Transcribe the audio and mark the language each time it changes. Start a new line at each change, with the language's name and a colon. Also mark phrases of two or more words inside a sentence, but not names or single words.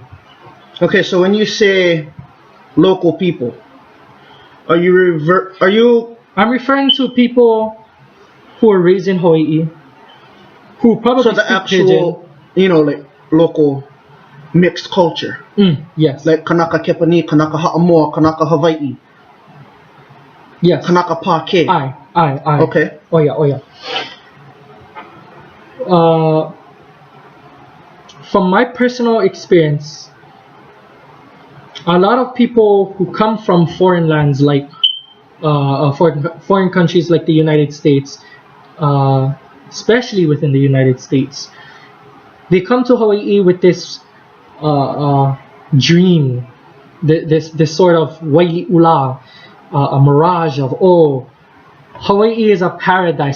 English: Okay, so when you say local people, I'm referring to people who are raised in Hawaii, who probably so the actual pidgin. You know, like local mixed culture. Yes.
Hawaiian: Like Kanaka Kepani, Kanaka Ha'amoa, Kanaka Hawaiʻi.
English: Yes.
Hawaiian: Kanaka Pākei.
English: Aye. Okay. Oh yeah. From my personal experience, a lot of people who come from foreign lands, like foreign countries like the United States, especially within the United States, they come to Hawaii with this dream, this sort of waiʻula, a mirage of, oh, Hawaii is a paradise.